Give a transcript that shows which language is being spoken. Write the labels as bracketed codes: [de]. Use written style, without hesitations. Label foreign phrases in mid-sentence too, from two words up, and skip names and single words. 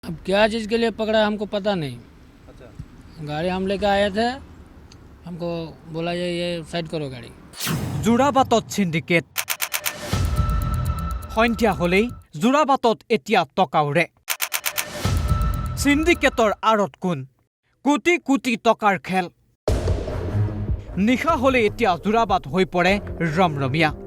[hi] अब क्या चीज़ के लिए पकड़ा हमको पता नहीं। अच्छा, गाड़ी हम लेकर आए थे, हमको बोला ये साइड करो गाड़ी। [as] যোৰাবাটত সিন্ডিকেট সন্ধিয়া হলেই যোৰাবাটত এতিয়া টকা উৰে সিন্ডিকেটৰ আঁৰত কোন কোটি কোটি টকাৰ খেল নিশা হলে এতিয়া যোৰাবাট হৈ পৰে ৰমৰমীয়া